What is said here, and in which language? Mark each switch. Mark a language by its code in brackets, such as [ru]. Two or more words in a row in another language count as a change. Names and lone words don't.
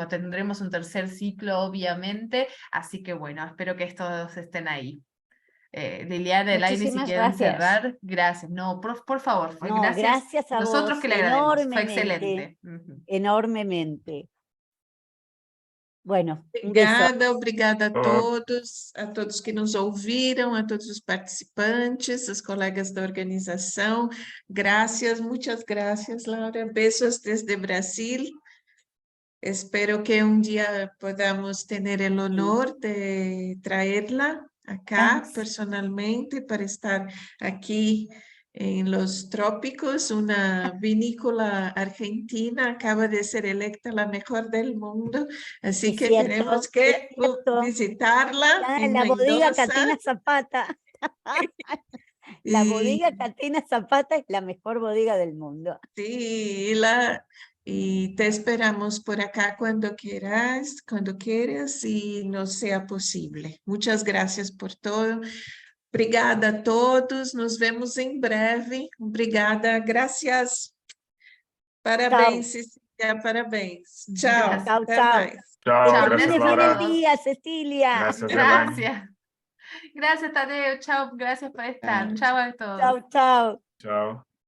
[es] Tendremos un tercer ciclo, obviamente, así que bueno, espero que todos estén ahí. Liliana, Elaine, si quieren cerrar, gracias. No, por favor, No, gracias a nosotros vos, que le agradecemos. Fue excelente. Enormemente. Bueno, um beso. [pt] Obrigada a todos que nos ouviram, a todos os participantes, os colegas da organização. Muitas graças, [es] Laura. Besos desde Brasil. Espero que [pt] um dia [es] podamos [pt] ter o [es] honor de traerla acá personalmente para estar aqui en los trópicos. Una vinícola argentina acaba de ser electa la mejor del mundo, así que tenemos que visitarla en la bodega Mendoza. Catena Zapata. La bodega Catena Zapata es la mejor bodega del mundo. Sí, y te esperamos por acá cuando quieras y nos sea posible. Muchas gracias por todo. [pt] Obrigada a todos, nos vemos em breve. Obrigada, graças. Parabéns, Cecília, parabéns. Tchau, [es] Gracias. [pt] até mais. [es] Chao, Chao, gracias gracias a Laura. todos. Cecilia. Gracias, Elaine. Gracias. Gracias, Tadeo. Chao, gracias por estar. Chao a todos. Chao, chao. Chao.